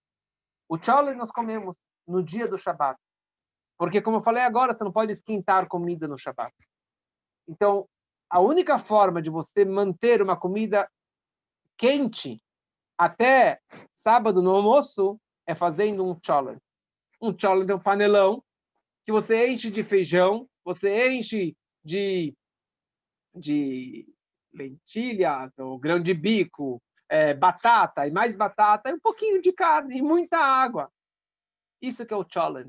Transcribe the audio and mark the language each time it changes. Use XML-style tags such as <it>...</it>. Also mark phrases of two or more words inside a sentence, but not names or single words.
<pt>O chole nós comemos no dia do Shabbat. Porque, como eu falei agora, você não pode esquentar comida no Shabbat. Então, a única forma de você manter uma comida quente até sábado no almoço é fazendo um chole. Um chole é um panelão que você enche de feijão, você enche de lentilhas, ou grão de bico, batata, e mais batata, e um pouquinho de carne, e muita água. Isso que é o challenge.</pt>